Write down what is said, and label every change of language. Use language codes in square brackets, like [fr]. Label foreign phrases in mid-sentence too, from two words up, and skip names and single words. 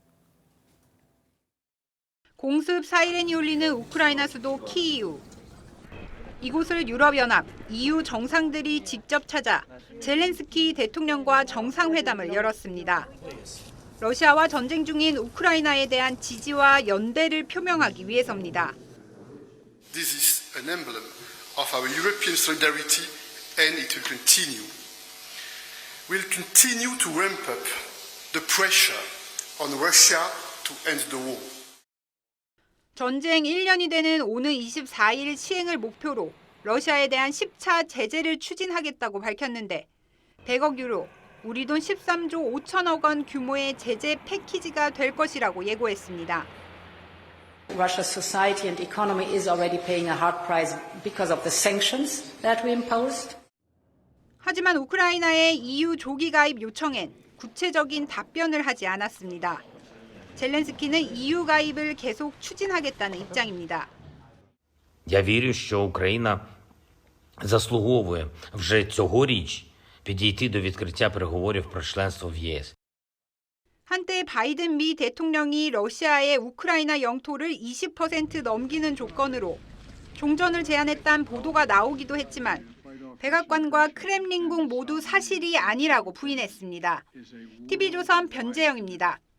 [ko] 공습 사이렌이 울리는 우크라이나 수도 키이우. 이곳을 유럽연합, EU 정상들이 직접 찾아 젤렌스키 대통령과 정상회담을 열었습니다. 러시아와 전쟁 중인 우크라이나에 대한 지지와 연대를 표명하기 위해서입니다. [en] This is an emblem of our European solidarity and it will continue. We'll continue to ramp up the pressure on Russia to end the war. [ko] 전쟁 1년이 되는 오는 24일 시행을 목표로 러시아에 대한 10차 제재를 추진하겠다고 밝혔는데 100억 유로, 우리 돈 13조 5천억 원 규모의 제재 패키지가 될 것이라고 예고했습니다. [en] Russia's society and economy is already paying a hard price because of the sanctions that we imposed. [ko] 하지만 우크라이나의 EU 조기 가입 요청엔 구체적인 답변을 하지 않았습니다. 젤렌스키는 EU 가입을 계속 추진하겠다는 입장입니다. [uk] Я вірю, що Україна заслуговує вже цьогоріч підійти до відкриття переговорів про членство в ЄС. [ko] 한때 바이든 미 대통령이 러시아의 우크라이나 영토를 20% 넘기는 조건으로 종전을 제안했다는 보도가 나오기도 했지만 백악관과 크렘린궁 모두 사실이 아니라고 부인했습니다. TV조선 변재영입니다.